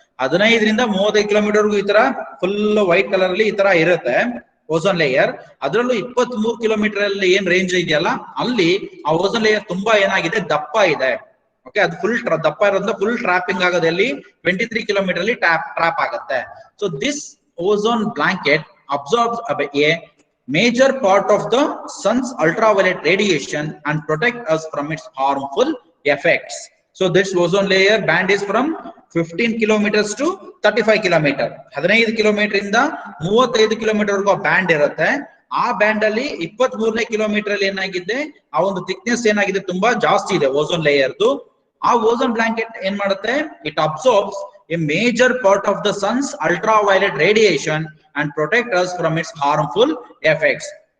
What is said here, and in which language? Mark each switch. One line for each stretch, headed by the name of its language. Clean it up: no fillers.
Kannada: 15ರಿಂದ 35 kilometre ಈ ತರ full white colour ಅಲ್ಲಿ ಈ ತರ ಇರುತ್ತೆ ಓಝೋನ್ ಲೇಯರ್. ಅದರಲ್ಲೂ 23 ಕಿಲೋಮೀಟರ್ ಅಲ್ಲಿ ಏನ್ ರೇಂಜ್ ಇದೆಯಲ್ಲ, ಅಲ್ಲಿ ಆ ಓಝೋನ್ ಲೇಯರ್ ತುಂಬಾ ಏನಾಗಿದೆ, ದಪ್ಪ ಇದೆ. ಓಕೆ, ಅದು ಫುಲ್ ದಪ್ಪ ಇರೋದ್ರಿಂದ ಫುಲ್ ಟ್ರಾಪಿಂಗ್ ಆಗೋದಲ್ಲಿ 23 ಕಿಲೋಮೀಟರ್ ಅಲ್ಲಿ ಟ್ರಾಪ್ ಆಗುತ್ತೆ.
English: So this ozone blanket absorbs a major part of the sun's ultraviolet radiation and protect us from its harmful effects. So this ozone layer band is from 15 kilometers to 35 kilometer.
Kannada: 15 kilometer ಇಂದ 35 kilometer ವರೆಗೂ band ಇರುತ್ತೆ. ಆ band ಅಲ್ಲಿ 23ನೇ kilometre ಅಲ್ಲಿ ಏನಾಗಿದೆ, ಆ ಒಂದು thickness ಏನಾಗಿದೆ ತುಂಬಾ ಜಾಸ್ತಿ ಇದೆ ಓಝೋನ್ ಲೇಯರ್ದು. ಆ ಓಝೋನ್ ಬ್ಲಾಂಕೆಟ್ ಏನ್ ಮಾಡುತ್ತೆ,
English: It absorbs a major part of the sun's ultraviolet radiation and protect us from its harmful effects.